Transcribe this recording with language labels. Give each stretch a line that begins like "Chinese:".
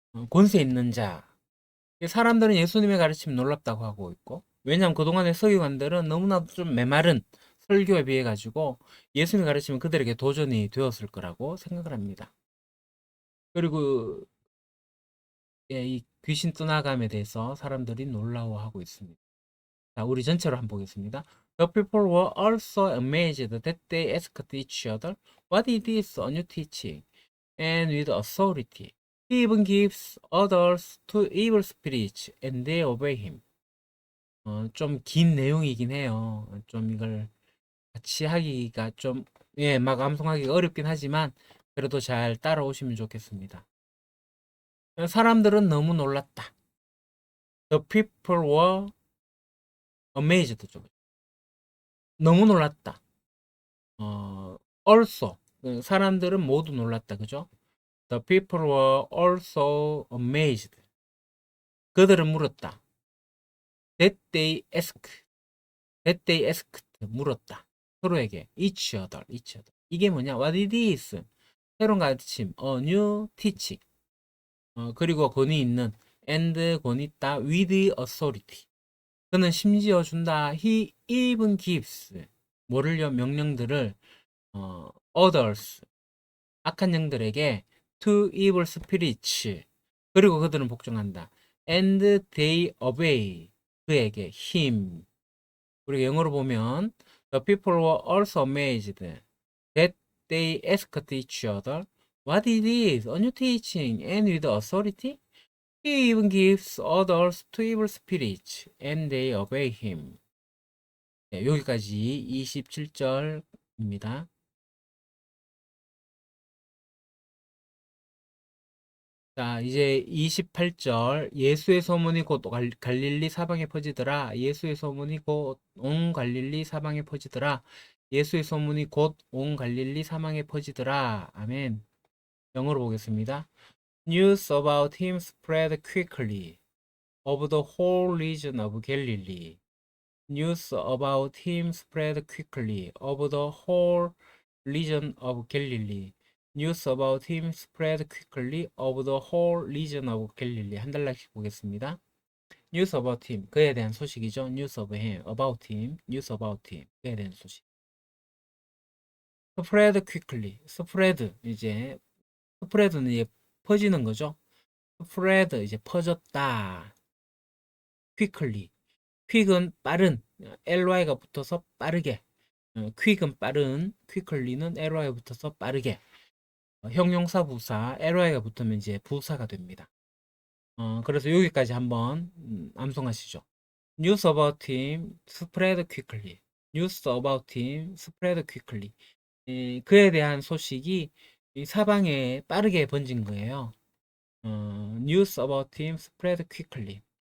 Korean: 권세 있는 자. 사람들은 예수님의 가르침 놀랍다고 하고 있고, 왜냐하면 그동안의 서기관들은 너무나도 좀 메마른 설교에 비해 가지고 예수님의 가르침은 그들에게 도전이 되었을 거라고 생각을 합니다. 그리고 이 귀신 떠나감에 대해서 사람들이 놀라워하고 있습니다. 자, 우리 전체로 한번 보겠습니다.
English: The people were also amazed that they asked each other, "What is this new teaching?" And with authority, he even gives orders to evil spirits, and they obey him.
Korean: 좀 긴 내용이긴 해요. 좀 이걸 같이 하기가 좀, 막 암송하기가 어렵긴 하지만, 그래도 잘 따라오시면 좋겠습니다. 사람들은 너무 놀랐다.
English: The people were amazed.
Korean: 너무 놀랐다. also. 사람들은 모두 놀랐다. 그죠?
English: The people were also amazed.
Korean: 그들은 물었다.
English: That they asked. That they asked.
Korean: 물었다. 서로에게.
English: each other.
Korean: 이게 뭐냐?
English: What is this?
Korean: 새로운 가르침.
English: A new teaching.
Korean: 그리고 권위 있는. and 권위 있다.
English: with authority.
Korean: 그는 심지어 준다.
English: He even gives. 뭐를요?
Korean: 명령들을 others. 악한 영들에게
English: to evil spirits.
Korean: 그리고 그들은 복종한다.
English: and they obey.
Korean: 그에게
English: him.
Korean: 우리가 영어로 보면
English: the people were also amazed that they asked each other, "What is this? A new teaching and with authority?" He even gives orders to evil spirits and they obey him.
Korean: 네, 여기까지 27절입니다. 자, 이제 28절. 예수의 소문이 곧 갈릴리 사방에 퍼지더라. 예수의 소문이 곧 온 갈릴리 사방에 퍼지더라. 예수의 소문이 곧 온 갈릴리 사방에 퍼지더라. 아멘. 영어로 보겠습니다.
English: News about him spread quickly over the whole region of Galilee. News about him spread quickly over the whole region of Galilee. News about him spread quickly over the whole region of Galilee.
Korean: 한 달락씩 보겠습니다.
English: News about him.
Korean: 그에 대한 소식이죠.
English: News of him. About him. News about him.
Korean: 그에 대한 소식.
English: Spread quickly. Spread.
Korean: 이제 spread는 이제 퍼지는 거죠. Spread. 이제 퍼졌다. Quickly. quick은 빠른. ly가 붙어서 빠르게. quick은 빠른. quickly는 ly가 붙어서 빠르게. 형용사 부사 ly가 붙으면 이제 부사가 됩니다. 그래서 여기까지 한번 암송하시죠.
English: News about him spread quickly. news about him spread quickly.
Korean: 그에 대한 소식이 이 사방에 빠르게 번진 거예요.
English: news about him spread quickly.